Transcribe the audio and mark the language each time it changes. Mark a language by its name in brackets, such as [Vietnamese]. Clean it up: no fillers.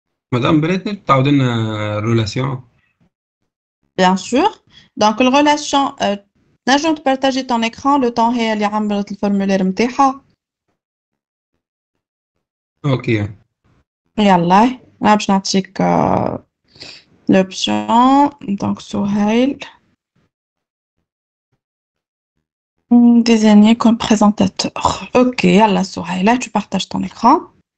[French] Madame Bretner, t'as donné une relation. Bien sûr. Donc, la relation, نجم partager ton écran le temps [Arabic] هي اللي عملت الفورمulaire نتاعها. [French] Ok. [Arabic] يلا أنا باش نعطيك l'option. [French] Donc, Souhail. Désigné comme présentateur. Ok, yalla Souhail, là tu partages ton écran.